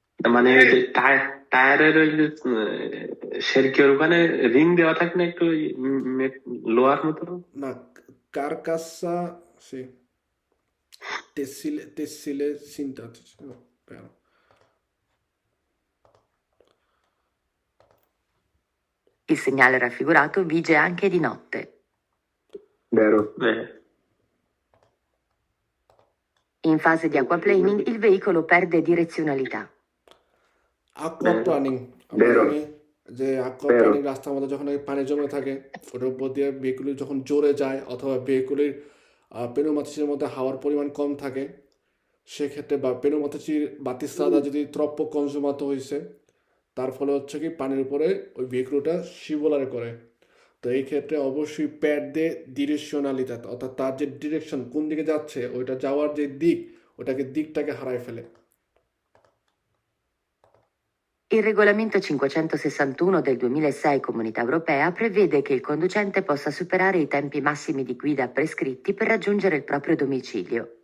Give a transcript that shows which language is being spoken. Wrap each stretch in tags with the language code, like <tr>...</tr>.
<bn>মানে ওই যে টায়ারের ওই যে শেরকির ওখানে রিং দেওয়া থাকে না একটু ওই লোহার মতো</bn> <it>না কার্কাসা সি tessile sintetico vero. Il segnale raffigurato vige anche di notte. Vero. In fase di aquaplaning il veicolo perde direzionalità. aquaplaning Vero.</it> <bn>যে aquaplaning রাস্তার মধ্যে যখন পানি জমে থাকে ওটার উপর দিয়ে ভেহিকুল যখন জোরে যায় অথবা ভেহিকুলের পেনুমাতিচির মধ্যে হাওয়ার পরিমাণ কম থাকে সেক্ষেত্রে বা পেনুমাতিচির বাতিস্তাদা যদি ত্রপ্প কনজুমাত হয়েছে তার ফলে হচ্ছে কি পানির উপরে ওই ভেহিকুলটা শিবলারে করে তো এই ক্ষেত্রে অবশ্যই প্যাড দিয়ে ডিরেকশনালিটা অর্থাৎ তার যে ডিরেকশন কোন দিকে যাচ্ছে ওইটা যাওয়ার যে দিক ওটাকে দিকটাকে হারায় ফেলে</bn> <it>Il regolamento 561 del 2006 Comunità Europea prevede che il conducente possa superare i tempi massimi di guida prescritti per raggiungere il proprio domicilio.</it>